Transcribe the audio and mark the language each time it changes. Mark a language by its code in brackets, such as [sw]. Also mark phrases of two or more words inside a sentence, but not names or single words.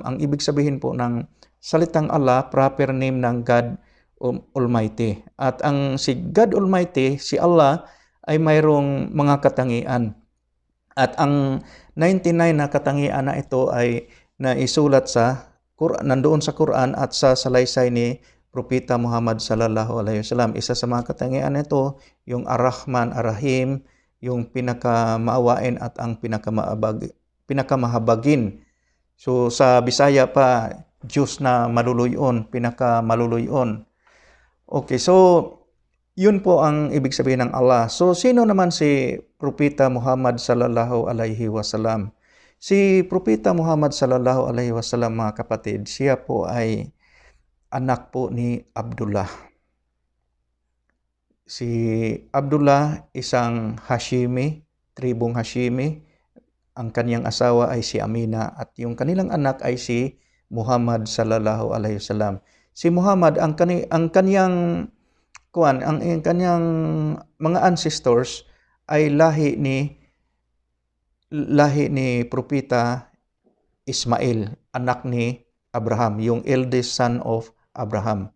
[tl] Ang ibig sabihin po ng salitang Allah, [en] proper name [tl] ng God Almighty. At si God Almighty, si Allah, ay mayroong mga katangian. At ang 99 na katangian na ito ay naisulat sa Quran, nandoon sa Quran at sa salaysay ni Propeta Muhammad [ar] صلى الله عليه وسلم. [tl] Isa sa mga katangian nito, yung Ar-Rahman, Ar-Rahim, yung pinakamaawain at ang pinakamahabagin. So sa Bisaya pa, [ceb] Diyos na maluluyon, pinakamaluluyon. [tl] Okay, so yun po ang ibig sabihin ng Allah. So sino naman si Propeta Muhammad [ar] صلى الله عليه وسلم? [tl] Si Propeta Muhammad [ar] صلى الله عليه وسلم, [tl] mga kapatid, siya po ay anak po ni Abdullah. Si Abdullah, isang Hashimi, tribong Hashimi. Ang kaniyang asawa ay si Amina at yung kanilang anak ay si Muhammad [ar] صلى الله عليه وسلم. [tl] Si Muhammad, ang kaniyang mga ancestors ay lahi ni Propeta Ismail, anak ni Abraham, yung [en] eldest son of Abraham.